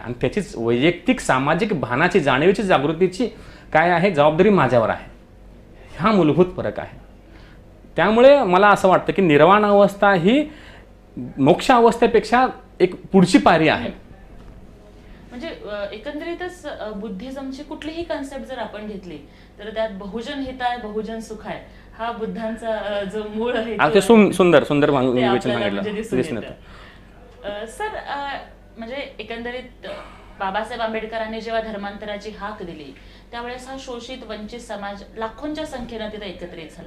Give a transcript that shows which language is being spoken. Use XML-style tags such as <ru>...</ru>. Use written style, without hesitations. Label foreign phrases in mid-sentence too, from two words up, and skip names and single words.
<mr>आणि त्याचीच वैयक्तिक सामाजिक भानाची जाणीवेची जागृतीची काय आहे जबाबदारी माझ्यावर आहे. हा मूलभूत फरक आहे. त्यामुळे मला असं वाटतं की निर्वाण अवस्था ही मोक्ष अवस्थेपेक्षा एक पुढची पायरी आहे. म्हणजे एकंदरीतच बुद्धिझमची कुठलीही कन्सेप्ट जर आपण घेतली तर त्यात</mr> <pi>बहुजन हिताय बहुजन सुखाय</pi> <mr>हा बुद्धांचा जो मूळ आहे ते सुंदर सुंदर विवेचन म्हणजे दिसून सांगितलं. येतं. सर म्हणजे एकंदरीत बाबासाहेब आंबेडकरांनी जेव्हा धर्मांतराची हाक दिली त्यावेळेस हा शोषित वंचित समाज लाखोंच्या संख्येनं तिथे एकत्रित झाला.</mr>